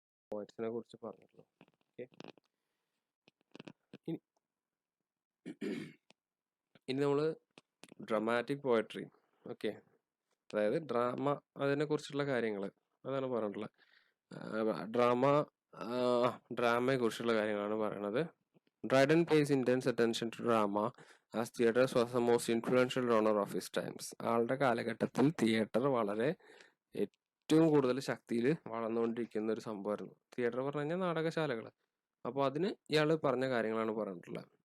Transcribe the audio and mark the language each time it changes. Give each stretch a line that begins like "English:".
Malayalam: പോയറ്റ്സിനെ കുറിച്ച് പറഞ്ഞിട്ടുള്ളത്. ഓക്കെ, ഇനി നമ്മൾ ഡ്രമാറ്റിക് പോയട്രി, ഓക്കെ, അതായത് ഡ്രാമ, അതിനെ കുറിച്ചുള്ള കാര്യങ്ങൾ അതാണ് പറഞ്ഞിട്ടുള്ളത്. ഡ്രാമ ഡ്രാമയെ കുറിച്ചുള്ള കാര്യങ്ങളാണ് പറയണത്.
English: Dryden pays intense attention to drama as theatres was the most influential genre of his times.
Malayalam: ആളുടെ കാലഘട്ടത്തിൽ തിയേറ്റർ വളരെ ഏറ്റവും കൂടുതൽ ശക്തിയിൽ വളർന്നുകൊണ്ടിരിക്കുന്ന ഒരു സംഭവമായിരുന്നു. തിയേറ്റർ പറഞ്ഞു കഴിഞ്ഞാൽ നാടകശാലകൾ. അപ്പോൾ അതിന് ഇയാൾ പറഞ്ഞ കാര്യങ്ങളാണ് പറഞ്ഞിട്ടുള്ളത്.